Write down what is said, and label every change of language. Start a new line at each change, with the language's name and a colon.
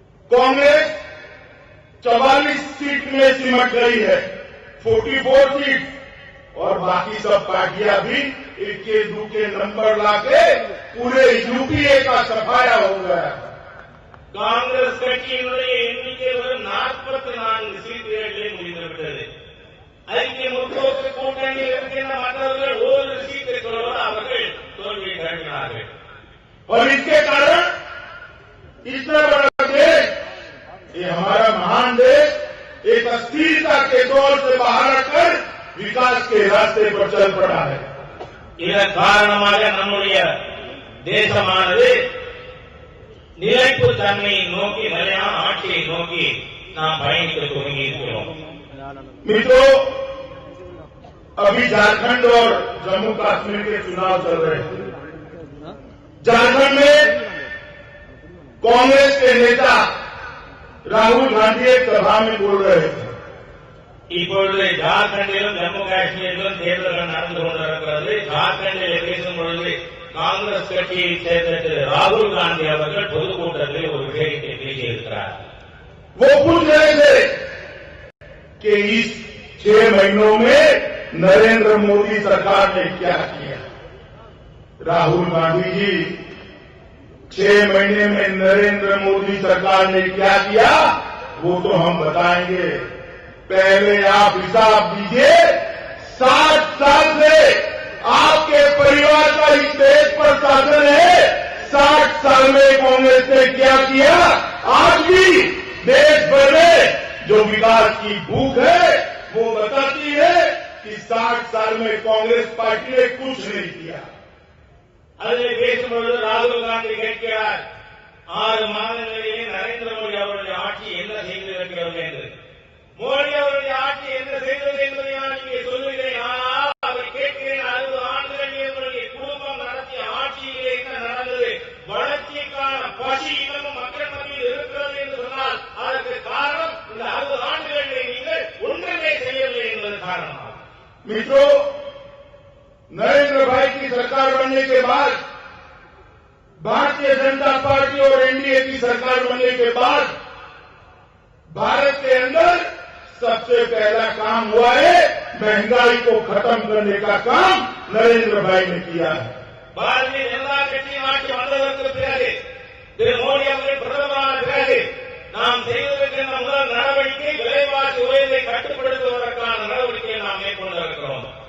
Hindi: Congress 44 seat में सिमट गई है, 44 सीट, और बाकी सब पार्टियां भी इक्के दुके नंबर लाके पूरे यूपीए का सफाया हो गया।
Tamil: காங்கிரஸ் கட்சியினுடைய எண்ணிக்கை வெறும் 44 சீட்டுகளிலே முடிந்துவிட்டது. ஐக்கிய முற்போக்கு கூட்டணியில் இருக்கின்ற மற்றவர்கள் ஒரு சீட்டுகளோடு அவர்கள் தோல்வியை தழுவினார்கள்.
Hindi: और इसके कारण इतना बड़ा देश, ये हमारा महान देश एक अस्थिरता के दौर से बाहर आकर विकास के रास्ते पर चल पड़ा है।
Tamil: இதன் காரணமாக நம்முடைய தேசமானது நிலைப்பு தன்மையை நோக்கி, நிலையான ஆட்சியை நோக்கி நாம் பயணிக்க துவங்கி இருக்கிறோம்.
Hindi: मित्रों, अभी झारखंड और जम्मू कश्मीर के चुनाव चल रहे हैं। झारखंड में कांग्रेस के नेता राहुल गांधी एक सभा में बोल रहे थे।
Tamil: இப்பொழுது ஜார்க்கண்டிலும் ஜம்மு காஷ்மீரிலும் தேர்தல்கள் நடந்து கொண்டிருக்கிறது. ஜார்க்கண்டில் பேசும் பொழுது காங்கிரஸ் கட்சியை சேர்ந்த திரு ராகுல் காந்தி அவர்கள் பொதுக்கூட்டத்தில் ஒரு விஷயத்தை பேசியிருக்கிறார்.
Hindi: वो पूछ रहे थे कि इस 6 महीनों में नरेंद्र मोदी सरकार ने क्या किया। राहुल गांधी जी, 6 महीने में नरेंद्र मोदी सरकार ने क्या किया वो तो हम बताएंगे। पहले आप हिसाब दीजिए, 60 साल से आपके परिवार का इस देश पर शासन है। 60 साल में कांग्रेस ने क्या किया। आज भी देश भर में जो विकास की भूख है वो बताती है कि 60 साल में कांग्रेस पार्टी ने कुछ नहीं किया।
Tamil: அதில் பேசும்பொழுது ராகுல் காந்தி கேட்கிறார், 6 மாதங்களிலே நரேந்திர மோடி அவருடைய ஆட்சி என்ன செய்திருக்கிறது என்று. மோடி அவருடைய ஆட்சி என்ன செய்தது என்பதை நான் இங்கே சொல்லுகிறேன். ஆனால் அவர் கேட்கிறேன், 60 ஆண்டுகள் என்னுடைய குடும்பம் நடத்திய ஆட்சியிலே என்ன நடந்தது? வளர்ச்சிக்கான பசி இன்னமும் மக்கள் மத்தியில் இருக்கிறது என்று சொன்னால் அதற்கு காரணம் இந்த 60 ஆண்டுகளிலே நீங்கள் ஒன்றுமே செய்யவில்லை என்பது காரணமாகும்.
Hindi: मित्रों, नरेंद्र भाई की सरकार बनने के बाद, भारतीय जनता पार्टी और एनडीए की सरकार बनने के बाद भारत के अंदर सबसे पहला काम हुआ है महंगाई को खत्म करने का काम नरेंद्र भाई ने किया है।
Tamil: பாரதிய ஜனதா கட்சியின் ஆட்சி வந்ததற்கு பிறகு, திரு மோடி அவர்கள் பிரதமரான பிறகு நாம் செய்வதற்கென்ற முதல் நடவடிக்கை விலைவாசி உயர்வை கட்டுப்படுத்துவதற்கான நடவடிக்கையை நாம் மேற்கொண்டிருக்கிறோம்.